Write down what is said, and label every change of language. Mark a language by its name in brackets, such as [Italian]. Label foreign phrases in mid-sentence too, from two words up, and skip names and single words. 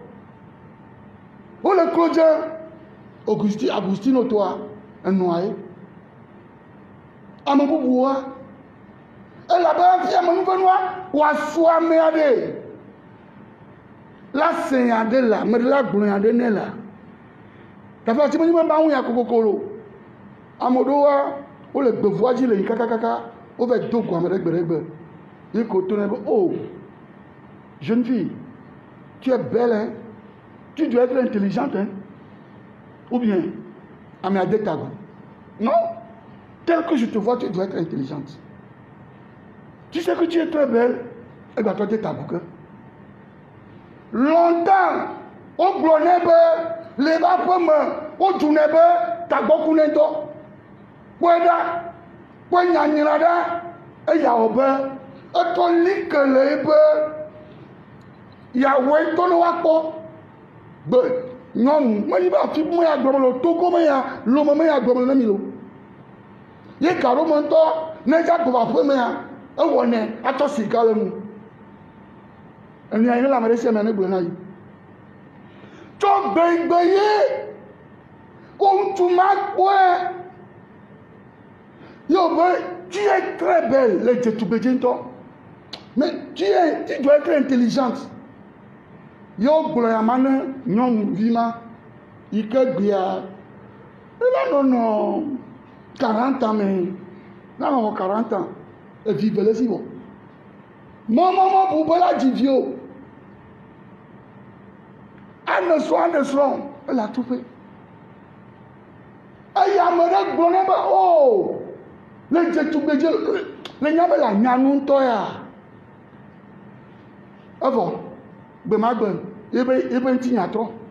[Ewe] wole klo dze Agustino toa enɔa ye ame bubuwoa elabe hafi amenuvenua wòasu amea ɖe la se nya ɖe la ame ɖe la gblɔ nya ɖe nɛ la gake ati menyi be Mawu ya kokoko lo ame ɖewoa wole gbevua dzi le yi kakakaka wova do go ame ɖe gbe ɖe gbe yi ko to ne be [French] oh jeune fille tu es belle hein tu dois être intelligente hein ou bien [Ewe] ame a [French] de ta go non tel que je te vois tu dois être intelligente tu sais que tu es très belle et bien toi de ta go que [Ewe] longtemps o gblɔ ne be le ba ƒe me o du ne be tagbɔku ne dɔ kpɔe ɖa kpɔe nyanyra ɖa eya wɔ be etɔ li ke le ebe yàwɔ etɔ ne wa kpɔ gbe nyɔnu menyi be afi me ya gblɔm le Togo me ya lome me ya gblɔm le ne mi lo ye gaɖo me ŋutɔ ne dza gbɔ aƒe me ya ewɔ nɛ atsɔ sika le nu enya yi ne le ame ɖe sia ame ne gblɔ na yi tso gbegbe ye wo ŋutsu ma kpɔe yóò be [French] tu es très belle [Ewe] le dzetugbedze ŋutɔ [French] mais tu dois être intelligente [Ewe] yóò gblɔ ya ma ne nyɔnuvi ma yi ke gbea ela nɔnɔ 40 ans me na nɔ 40 ans evi ve le si wɔ mɔmɔmɔ bu be la dzi vi o ane srɔ̃ ele atuƒe eye ame ɖe gblɔ ne be o le dzetugbedze le nya be le anyanu ŋutɔ ya evɔ gbe ma gbe yebe ŋuti nyatrɔ